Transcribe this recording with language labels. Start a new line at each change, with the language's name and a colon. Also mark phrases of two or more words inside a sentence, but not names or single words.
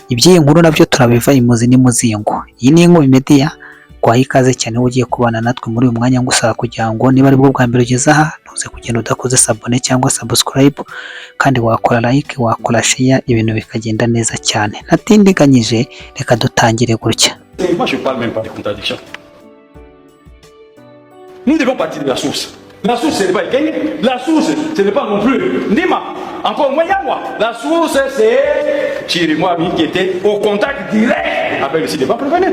Kinyarwanda: Iby'iyi nkuru nabyo turabiva imuzi n'imuzingo. Iyi ni Inkubi Media, kwaha ikaze cyane ugiye kubana natwe muri uyu mwanya, ngusaba kugira ngo niba ari bwo bwa mbere ugeze aha ntuze kugenda udakoze sabone cyangwa subscribe, kandi wakora like, wakora share, ibintu bikagenda neza cyane. Ntatindiganyije reka dutangire gutya.
French: Moi je parle même pas de contradiction. Nous devons partir de la source. La source ce n'est pas Ekenge, la source ce n'est pas non plus Ndima, encore moins Yamwa. La source c'est Chirimwami qui était au contact direct avec le site de Baprévenir.